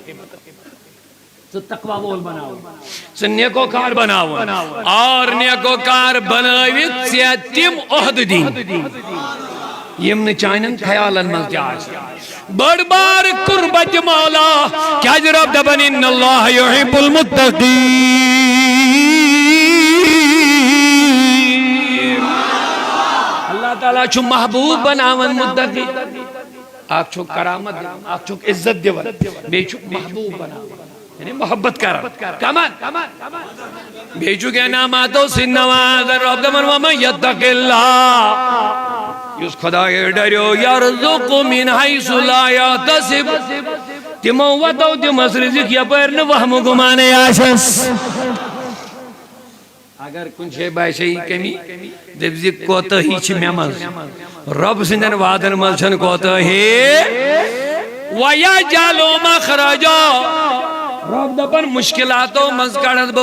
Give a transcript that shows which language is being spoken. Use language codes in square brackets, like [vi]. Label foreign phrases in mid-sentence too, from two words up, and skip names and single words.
[ks] ژٕ تقوا وول بناوُن ژٕ نیکوکار بناوُن اور نیکوکار بنٲوِتھ ژےٚ تِم عہدٕ دِنۍ یم نہٕ چانٮ۪ن خیالن منٛز تہِ آسہِ بٔڑ بار قربت مولا کیٛازِ رب دپان [ar] ان اللہ یحب المتقین [ks] اللہ تعالیٰ چھُ محبوب بناوان متقی اکھ چھُکھ کرامت دِوان اکھ چھُکھ عزت دِوان بیٚیہِ چھُکھ محبوب بناوان یعنی محبت کران کمن بیٚیہِ چھُکھ انعاماتو سۭتۍ نوازان رب دپان [ar] ومن یتق اللہ [ks] یُس خۄدایے ڈریو [ar] یرزق من حیث لا یحتسب [ks] تِمو وتو دِمس رزق یپٲرۍ نہٕ وہمہٕ گُمانے آسٮ۪س اگر کُنہِ جایہِ باسے یہِ کمی دٔپۍ زِ کوتٲہی چھِ مےٚ منٛز رۄب سٕنٛدٮ۪ن وعدن منٛز چھنہٕ کوتٲہی [ar] وَیَجْعَلُ مَخْرَجًا [ks] رب دپان مشکلاتو منٛز کڑس بہٕ